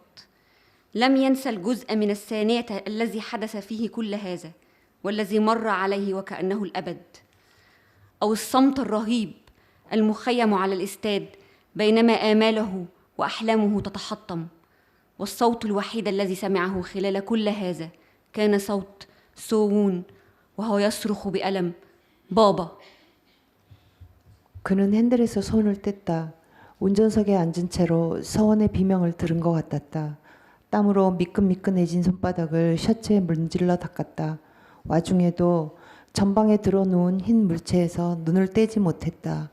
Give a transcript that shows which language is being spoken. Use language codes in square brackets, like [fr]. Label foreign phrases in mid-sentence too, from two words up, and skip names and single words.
[ar] لم ينسى الجزء من الثانية الذي حدث فيه كل هذا، والذي مر عليه وكأنه الأبد، أو الصمت الرهيب المخيم على الاستاد بينما آماله وأحلامه تتحطم. والصوت الوحيد الذي سمعه خلال كل هذا كان صوت سوون وهو يصرخ بألم: بابا. [ko] 그는 핸들에서 손을 뗐다. 운전석에 앉은 채로 서원의 비명을 들은 것 같았다. 땀으로 미끈미끈해진 손바닥을 셔츠에 문질러 닦았다. 와중에도 전방에 들어놓은 흰 물체에서 눈을 떼지 못했다.